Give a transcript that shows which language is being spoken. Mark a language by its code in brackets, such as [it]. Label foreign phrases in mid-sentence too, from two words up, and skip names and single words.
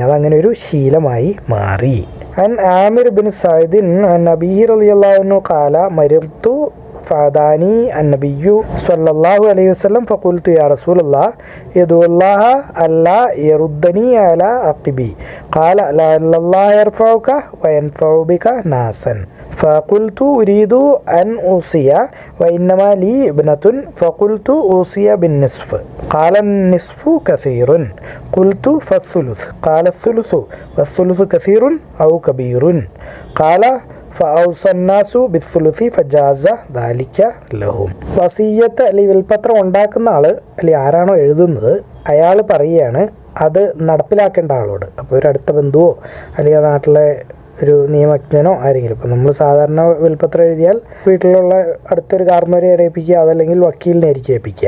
[ml] അതങ്ങനെ ഒരു ശീലമായി മാറി. [ar] عن عامر بن سعد عن أبيه رضي الله عنه قال مرضت فعادني النبي صلى الله عليه وسلم فقلت يا رسول الله ادع الله أن لا يردني على عقبي قال لعل الله يرفعك وينفع بك ناسا فقلت أريد أن أوصي وإنما لي ابنة فقلت أوصي بالنصف قال النصف كثير قلت فالثلث قال الثلث والثلث كثير أو كبير قال فأوصى الناس بالثلث فجاز ذلك لهم. [ml] വസിയ്യത്ത് അല്ലെങ്കിൽ വിൽപത്രം ഉണ്ടാക്കുന്ന ആൾ അല്ലെങ്കിൽ ആരാണോ എഴുതുന്നത് അയാൾ പറയുകയാണ് അത് നടപ്പിലാക്കേണ്ട ആളോട്. അപ്പോൾ ഒരു അടുത്ത ബന്ധുവോ അല്ലെങ്കിൽ ആ നാട്ടിലെ ഒരു നിയമജ്ഞനോ ആരെങ്കിലും, ഇപ്പോൾ നമ്മൾ സാധാരണ വിൽപത്രം എഴുതിയാൽ വീട്ടിലുള്ള അടുത്തൊരു കാർന്നവരെ ഏൽപ്പിക്കുക, അതല്ലെങ്കിൽ വക്കീലിനെ ആയിരിക്കും ഏൽപ്പിക്കുക.